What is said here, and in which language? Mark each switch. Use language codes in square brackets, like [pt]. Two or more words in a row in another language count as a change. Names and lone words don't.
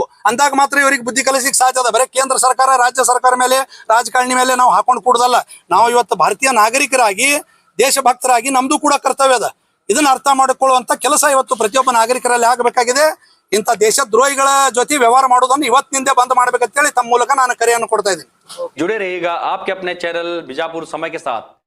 [kn] ಅಂದಾಗ ಮಾತ್ರ ಇವರಿಗೆ ಬುದ್ಧಿ ಕಲಿಸಿಕ್ ಸಾಧ್ಯ ಅದ. ಬರೀ ಕೇಂದ್ರ ಸರ್ಕಾರ, ರಾಜ್ಯ ಸರ್ಕಾರ ಮೇಲೆ, ರಾಜಕಾರಣಿ ಮೇಲೆ ನಾವು ಹಾಕೊಂಡು ಕೂಡುದಲ್ಲ. ನಾವು ಇವತ್ತು ಭಾರತೀಯ ನಾಗರಿಕರಾಗಿ, ದೇಶಭಕ್ತರಾಗಿ ನಮ್ದು ಕೂಡ ಕರ್ತವ್ಯ ಅದ. ಇದನ್ನ ಅರ್ಥ ಮಾಡಿಕೊಳ್ಳುವಂತ ಕೆಲಸ ಇವತ್ತು ಪ್ರತಿಯೊಬ್ಬ ನಾಗರಿಕರಲ್ಲಿ ಆಗಬೇಕಾಗಿದೆ. ಇಂಥ ದೇಶದ್ರೋಹಿಗಳ ಜೊತೆ ವ್ಯವಹಾರ ಮಾಡೋದನ್ನು ಇವತ್ತಿನಿಂದ ಬಂದ್ ಮಾಡ್ಬೇಕಂತೇಳಿ ತಮ್ಮ ಮೂಲಕ ನಾನು ಕರೆಯನ್ನು ಕೊಡ್ತಾ ಇದ್ದೀನಿ. [hi] जुड़े रहिएगा आपके अपने चैनल बीजापुर समय के साथ।